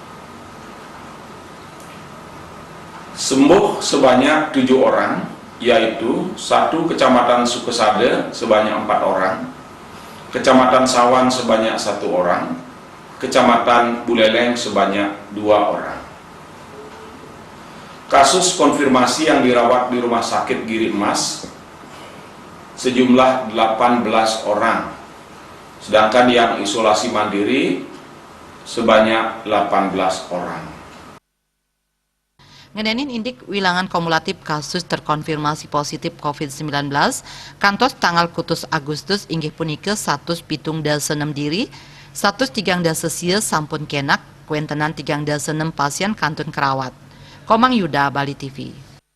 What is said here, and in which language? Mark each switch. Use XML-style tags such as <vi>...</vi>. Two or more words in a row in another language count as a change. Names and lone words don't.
<id>Sembuh sebanyak 7 orang, yaitu 1 Kecamatan Sukesade sebanyak 4 orang, Kecamatan Sawan sebanyak 1 orang, Kecamatan Buleleng sebanyak 2 orang. Kasus konfirmasi yang dirawat di Rumah Sakit Giri Emas sejumlah 18 orang, sedangkan yang isolasi mandiri sebanyak 18 orang.</id> <ban>Ngedenin indik wilangan</ban> <id>kumulatif kasus terkonfirmasi positif COVID-19,</id> <ban>kantos tanggal kutus Agustus inggih punike 176 diri, 103 sampun kenak, kuentenan 36 pasien kantun kerawat. Komang Yuda, Bali TV.</ban>